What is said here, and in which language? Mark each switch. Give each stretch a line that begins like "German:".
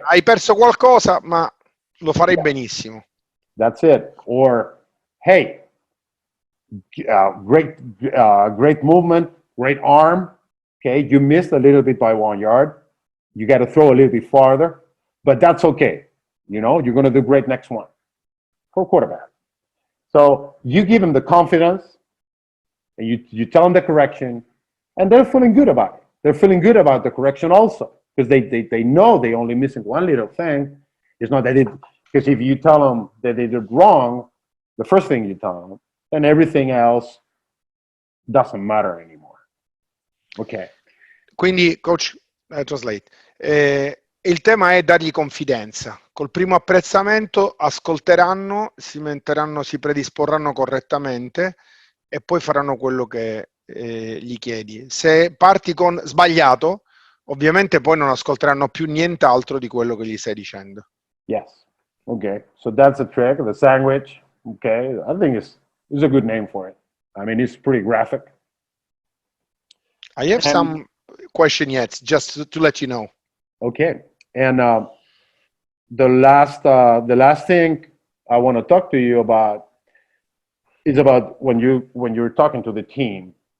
Italian: hai perso qualcosa, ma lo farei benissimo.
English: That's it. Or, hey, great movement, great arm. Okay, you missed a little bit by 1 yard. You got to throw a little bit farther, but that's okay. You know, you're going to do great next one. For quarterback. So you give them the confidence, and you tell them the correction, and they're feeling good about it. They're feeling good about the correction also, because they know they're only missing one little thing. It's not that because if you tell them that they did wrong, the first thing you tell them, then everything else doesn't matter anymore. Ok.
Italian: Quindi, coach,
English: translate.
Italian: Il tema è dargli confidenza. Col primo apprezzamento ascolteranno, si metteranno, si predisporranno correttamente e poi faranno quello che gli chiedi. Se parti con sbagliato, ovviamente poi non ascolteranno più nient'altro di quello che gli stai dicendo.
English: Yes. Okay. So that's a trick, the sandwich. Okay. I think it's a good name for it. I mean, it's pretty graphic. I have some question yet, just to let you know. Okay. And the last thing I want to talk to you about is about when you're talking to the team.